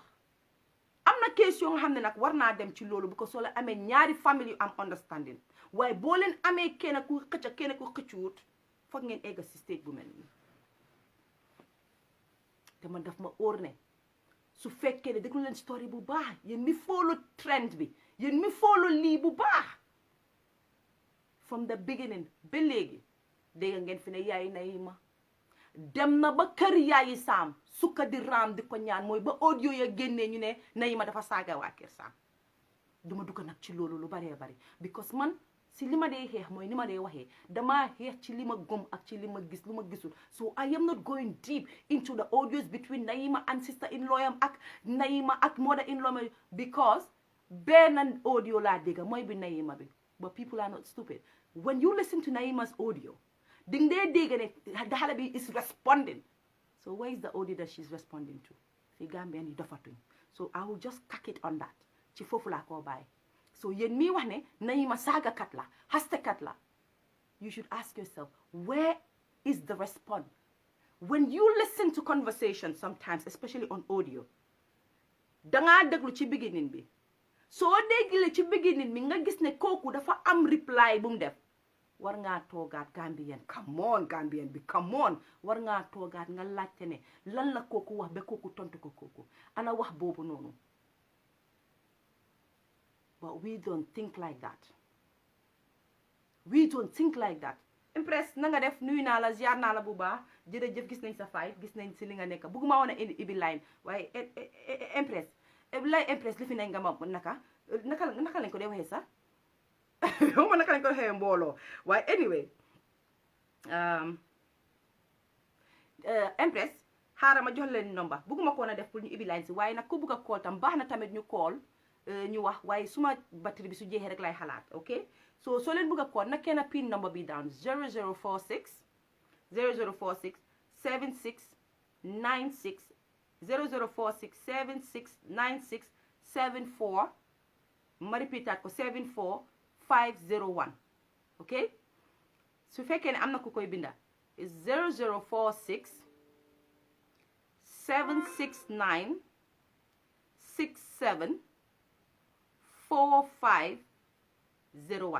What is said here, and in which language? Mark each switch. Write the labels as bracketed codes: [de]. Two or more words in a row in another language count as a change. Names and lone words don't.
[wo] am na question nga xam ne nag war naa dem ci loolu bu ko soo la amee ñaari famille yu am understanding, waaye boo leen amee kenn ku xëcc kenn ku xëccuwut foog ngeen egg si stage bu mel nii. te man daf ma óor ne su fekkee ne déglu leen story bu baax, yéen mi [en] follow trend [wo] bi, yéen mi follow lii bu baax, [en] from the beginning [wo] ba léegi dégg ngeen fi ne yaay Nahima dem na ba kër yaayi Sam sukka di raam di ko ñaan, mooy ba audio ya génnee ñu ne Nahima dafa saaga waa kër Sam. duma dugg nag ci loolu lu baree bari because man si li ma dee xeex mooy ni ma dee waxee damaa xeex ci li ma gëm ak ci li ma gis lu ma gisul. [en] So I am not going deep into the audios between Nahima and sister-in-law [wo] am ak Nahima ak [en] mother-in-law because [wo] benn audio laa dégg mooy bi Nahima bi. [en] But people are not stupid. When you listen to Nahima's audio, [wo] ding dee dégg ne xale bi [en] is responding. So where is the audio that she's responding to? [wo] fi Gambia ni dofatuñ. [en] So I will just cack it on that. [wo] ci foofu laa koo bàyyi. So yéen mii wax ne Nahima saagakat la, hastekat la, [en] you should ask yourself, where is the response? When you listen to conversations sometimes, especially on audio, [wo] dangaa déglu ci beginning bi. soo déggee ci beginning bi nga gis ne kooku dafa am reply bu mu def, war ngaa toogaat Gambien, [en] come on Gambien bi, come on, [wo] war ngaa toogaat nga laajte ne lan la kooku wax ba kooku tontu ko kooku ana wax boobu noonu. [en] But we don't think like that. We don't think like that. [wo] Empress na nga def, nuyu naa la, ziar naa la bu baax, jërëjëf, gis nañ sa fight, gis nañ si li nga nekk. Bëgguma woon a ibi line waaye Empress Empress li fi nañ nga ma naka lañ ko dee waxee sax xawma naka lañ ko waxee mbooloo waaye anyway Empress xaaral ma jox leen number. Bëgguma ko woon a def pour ñu ibi line si waaye nag ku bëgg a call tam baax na tamit ñu call ñu wax, waaye suma batterie bi su jeexee rek lay xalaat. Ok, so soo leen bëgg a call nag kenn [en] pin number [wo] bi down 0046 76 96 0046 76 96 74 ma répétaat ko 74 501. ok, su fekkee ne am na ku koy binda 0046 769 67 4501.